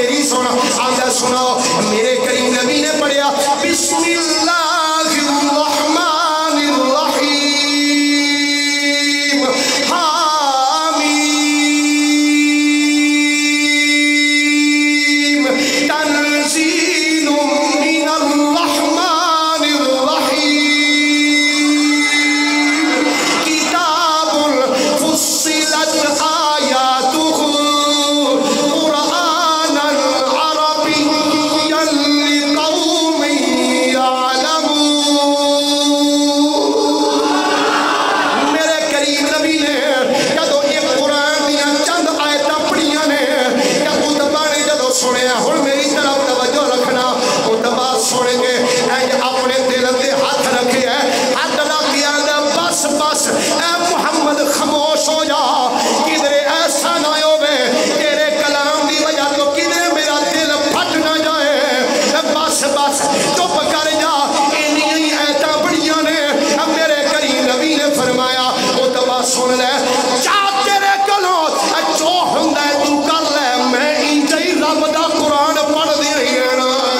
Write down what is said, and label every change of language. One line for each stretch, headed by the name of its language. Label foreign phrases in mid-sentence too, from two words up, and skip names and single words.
Punjabi: سن آگے سنو میرے کریم نبی نے پڑھیا
Arabic: بسم اللہ الرحمن الرحیم حامیم تنزیل من الرحمن الرحیم کتاب فصلت آیاتہ قرآنا عربیا لقوم یعلمون
Punjabi: میرے کریم نبی نے جدو یہ قرآن دیا چند آیتاں پڑھیاں نے اتبا نے جدو سنیا ہن میری طرف توجہ رکھنا اتبا سن کے اپنے دل تے ہاتھ رکھے ہاتھ رکھ کے آندا بس بس اے محمد خاموش ہو جا کدھر ایسا نہ ہوے تیرے کلام دی وجہ تو کدھر میرا دل پھٹ نہ جائے بس بس چپ کر جا اینیاں ہی ایتاں بڑیاں نے میرے کریم نبی نے فرمایا اتبا سن لے جا تیرے کلوں جو ہوندا ہے تو کر لے میں انج ہی رب دا قرآن پڑھ دی رہی ہے نا